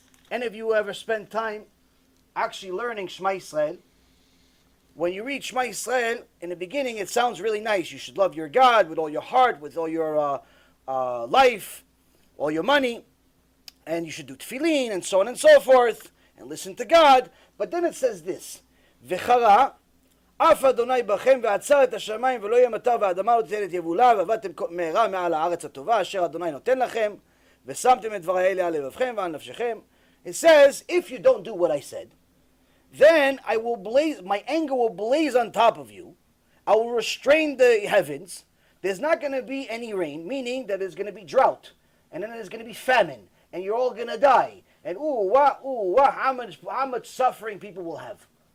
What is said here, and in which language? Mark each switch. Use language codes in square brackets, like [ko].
[en] Any of you ever spent time actually learning Shema Yisrael? When you read Shema Yisrael, in the beginning it sounds really nice. You should love your God with all your heart, with all your life, all your money, and you should do tefillin, and so on and so forth, and listen to God. But then it says this, [he] V'chara, אף אדוני בכם ועצר את השמיים ולא יהיה מטר והאדמה לא תיתן את יבולה ועבדתם מהרה מעל הארץ הטובה אשר אדוני נותן לכם ושמתם את דברי האלה על לבבכם ועל נפשכם. [en] It says, if you don't do what I said, then I will blaze, my anger will blaze on top of you. I will restrain the heavens. There's not going to be any rain, meaning that there's going to be drought. And then there's going to be famine. And you're all going to die. And how much suffering people will have.